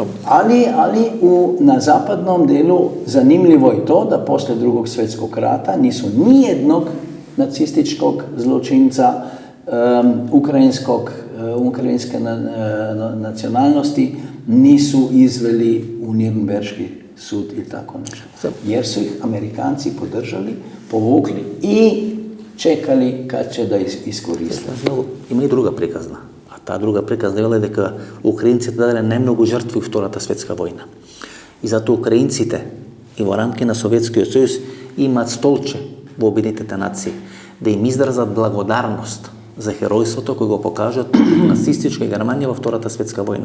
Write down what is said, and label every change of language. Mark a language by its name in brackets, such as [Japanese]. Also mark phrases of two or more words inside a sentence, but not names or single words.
[Serbian] Ali na zapadnom delu zanimljivo je to da posle Drugog svjetskog rata nisu nijednog nacističkog zločinca ukrajinske nacionalnosti nisu izveli u Nirnberški sud ili tako nešto. Jer su ih Amerikanci podržali, povukli i čekali kad će da iskoriste. [Macedonian] Има и друга приказна. А таа друга приказна е дека украинците даделе најмногу жртви во Втората светска војна. И затоа украинците и во рамки на Советскиот сојуз имаат столче во Обединетите нации да им изразат благодарност за херојството кој го покажат нацистичка Германија во Втората светска војна.